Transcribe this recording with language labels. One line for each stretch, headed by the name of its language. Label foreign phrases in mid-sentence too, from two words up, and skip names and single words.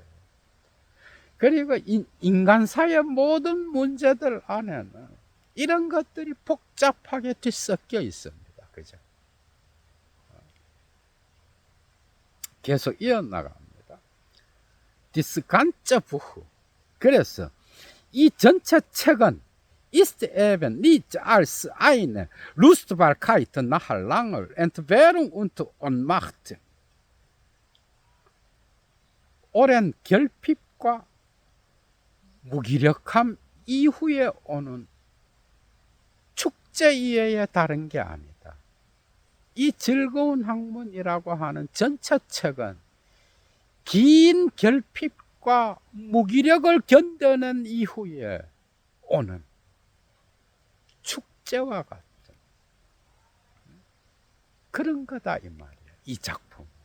Korean: 그리고 인간사의 모든 문제들 안에는 이런 것들이 복잡하게 뒤섞여 있습니다. 그죠? 계속 이어나갑니다.
German: Dies ganze Buch.
Korean: 그래서 이 전체 책은
German: ist eben nicht als eine Lustbarkeit nach langer Entbehrung und Ohnmacht,
Korean: 오랜 결핍과 무기력함 이후에 오는 축제 이외에 다른 게 아니다. 이 즐거운 학문이라고 하는 전체 책은 긴 결핍과 무기력을 견뎌낸 이후에 오는 축제와 같은 그런 거다 이 말이야, 이 작품.